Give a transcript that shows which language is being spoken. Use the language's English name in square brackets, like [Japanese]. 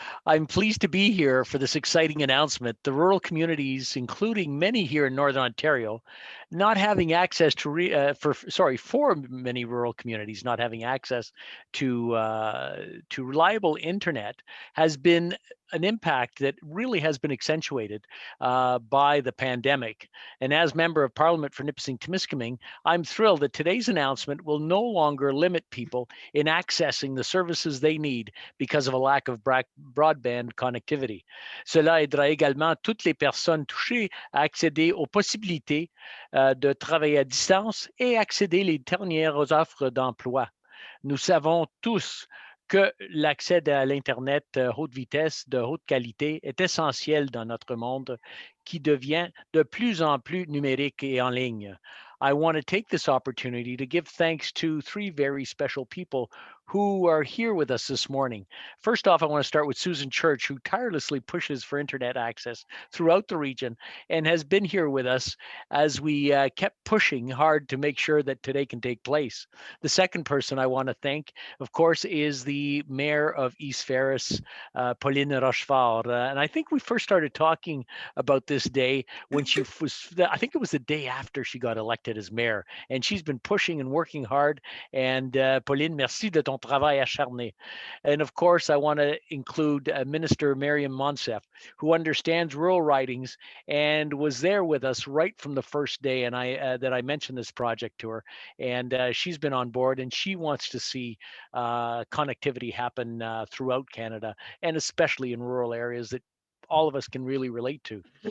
[English] I'm pleased to be here for this exciting announcement. The rural communities, including many here in Northern Ontario, not having access to for many rural communities not having access to reliable internet has been an impact that really has been accentuated by the pandemic. And as member of Parliament for Nipissing-Temiskaming, I'm thrilled that today's announcement will no longer limit people in accessing the services they need because of a lack of broadband connectivity. [French] Cela aidera également toutes les personnes touchées à accéder aux possibilités de travailler à distance et accéder les dernières offres d'emploi. Nous savons tous que l'accès à l'Internet haute vitesse de haute qualité est essentiel dans notre monde qui devient de plus en plus numérique et en ligne. [English] I want to take this opportunity to give thanks to three very special people who are here with us this morning. First off, I want to start with Susan Church, who tirelessly pushes for internet access throughout the region and has been here with us as we kept pushing hard to make sure that today can take place. The second person I want to thank, of course, is the mayor of East Ferris, Pauline Rochefort. And I think we first started talking about this day when she was, I think it was the day after she got elected as mayor. And she's been pushing and working hard. [French] And Pauline, merci de ton travail acharné. [English] And of course, I want to include Minister Mariam Monsef, who understands rural ridings and was there with us right from the first day. And that I mentioned this project to her, and she's been on board, and she wants to see connectivity happen throughout Canada, and especially in rural areas that all of us can really relate to.